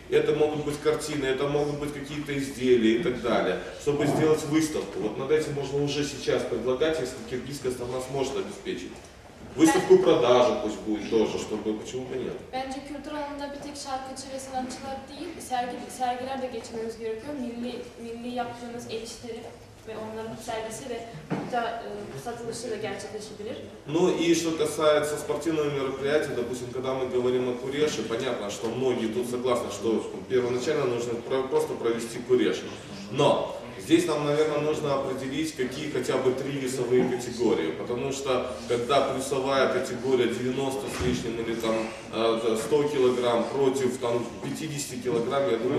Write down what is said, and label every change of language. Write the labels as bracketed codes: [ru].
[ru] Это могут быть картины, это могут быть какие-то изделия и так далее, чтобы сделать выставку. Вот над этим можно уже сейчас предлагать, если киргизская страна сможет обеспечить. Выставку продажи пусть будет тоже, чтобы, почему бы нет. [tr] Bence kültür alanında bir tek şarkıcı ve sanatçılar değil, sergiler de geçmemiz gerekiyor. Milli yaptığımız el işleri ve onların sergisi ve hatta satılışı da gerçekleşebilir. [ru] Ну и что касается спортивного мероприятия, допустим, когда мы говорим о куреше, понятно, что многие тут согласны, что первоначально нужно просто провести куреш. Но здесь нам, наверное, нужно определить, какие хотя бы 3 весовые категории, потому что когда плюсовая категория 90 с лишним или там 100 килограмм против там 50 килограмм, я думаю...